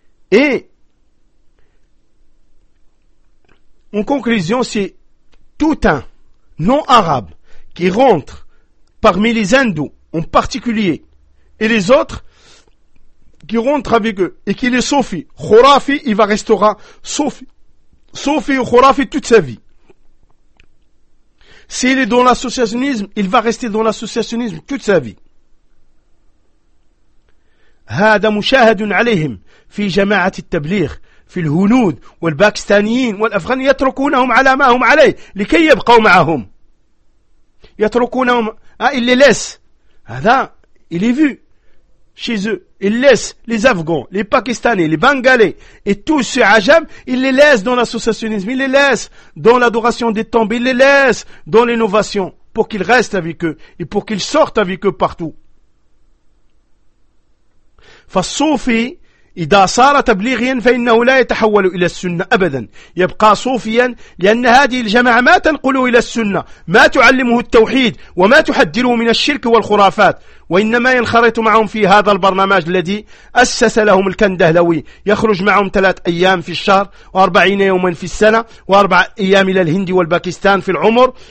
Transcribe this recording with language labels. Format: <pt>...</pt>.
<fr>Et en conclusion, c'est tout un non-arabe qui rentre parmi les hindous en particulier et les autres qui rentrent avec eux et qui les soufis, khurafi, il va restera soufi ou khurafi toute sa vie. S'il est dans l'associationnisme, il va rester dans l'associationnisme toute sa vie.</fr> <ar>هذا مشاهد عليهم في جماعة التبليغ في الهنود والباكستانيين والأفغان يتركونهم على ما هم عليه لكي يبقوا معهم. يتركونهم</ar> <fr>il les laisse.</fr> <ar>هذا</ar> <fr>il est vu chez eux. Il laisse les Afghans, les Pakistanais, les Bengalais et tous ces Ajam, il les laisse dans l'associationnisme, il les laisse dans l'adoration des tombes, il les laisse dans l'innovation pour qu'ils restent avec eux et pour qu'ils sortent avec eux partout. Fa soufi,</fr> <ar>إذا صار تبليغيا فإنه لا يتحول إلى السنة أبدا، يبقى صوفيا، لأن هذه الجماعة ما تنقله إلى السنة، ما تعلمه التوحيد وما تحذره من الشرك والخرافات، وإنما ينخرط معهم في هذا البرنامج الذي أسس لهم الكندهلوي، يخرج معهم 3 أيام في الشهر و40 يوما في السنة و4 أيام إلى الهند والباكستان في العمر،</ar>